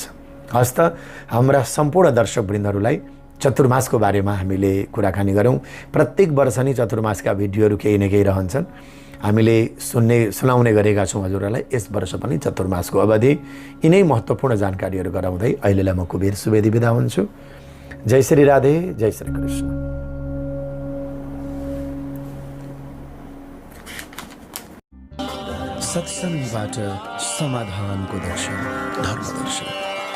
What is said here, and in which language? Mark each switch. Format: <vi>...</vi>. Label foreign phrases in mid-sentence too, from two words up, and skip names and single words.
<ne>हस्त हाम्रा सम्पूर्ण दर्शकवृन्दहरूलाई चतुर्मासको बारेमा हामीले कुराकानी गरौँ। प्रत्येक वर्ष नै चतुर्मासका भिडियोहरू केही न केही रहन्छन्, हामीले सुनाउने गरेका छौँ हजुरहरूलाई। यस वर्ष पनि चतुर्मासको अवधि यिनै महत्त्वपूर्ण जानकारीहरू गराउँदै अहिलेलाई म कुबेर सुवेदी बिदा हुन्छु। जय श्री राधे, जय श्री कृष्ण। सत्सङ्गबाट समाधानको दर्शन, धर्म दर्शन।</ne>